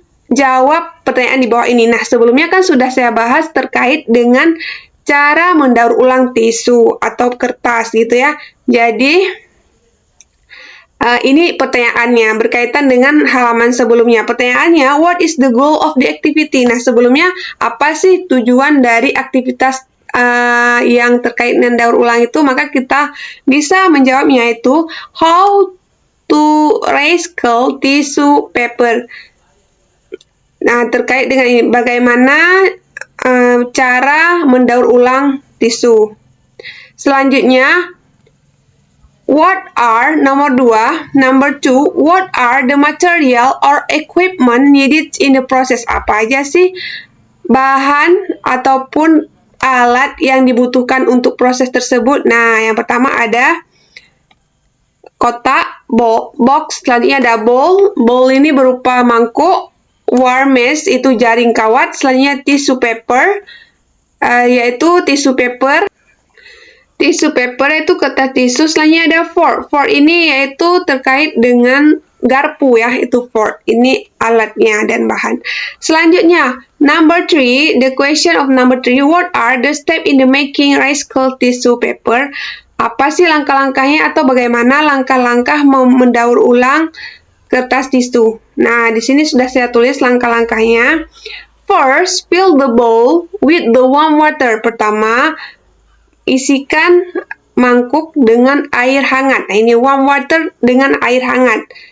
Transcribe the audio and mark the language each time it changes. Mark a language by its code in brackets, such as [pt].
[id] jawab pertanyaan di bawah ini. Nah, sebelumnya kan sudah saya bahas terkait dengan cara mendaur ulang tisu atau kertas gitu ya. Jadi, ini pertanyaannya berkaitan dengan halaman sebelumnya. Pertanyaannya, [en] what is the goal of the activity? [id] Nah, sebelumnya apa sih tujuan dari aktivitas yang terkait dengan daur ulang itu? Maka kita bisa menjawabnya itu [en] how to recycle tissue paper. [id] Nah, terkait dengan ini, bagaimana cara mendaur ulang tisu. Selanjutnya, [en] what are, [id] nomor 2, [en] number 2, what are the material or equipment needed in the process? [id] Apa aja sih bahan ataupun alat yang dibutuhkan untuk proses tersebut? Nah, yang pertama ada kotak, box, selanjutnya ada bowl. Bowl ini berupa mangkuk. Mesh itu jaring kawat. Selanjutnya tissue paper, yaitu tisu paper. Tisu paper itu kertas tisu. Selanjutnya ada fork. Fork ini yaitu terkait dengan garpu ya, itu fork. Ini alatnya dan bahan. Selanjutnya, [en] number 3, the question of number 3, what are the steps in the making recycled tissue paper? [id] Apa sih langkah-langkahnya atau bagaimana langkah-langkah mendaur ulang kertas tisu? Nah, di sini sudah saya tulis langkah-langkahnya. [en] First, fill the bowl with the warm water. [id] Pertama, isikan mangkuk dengan air hangat. Nah, ini [en] warm water [id] dengan air hangat.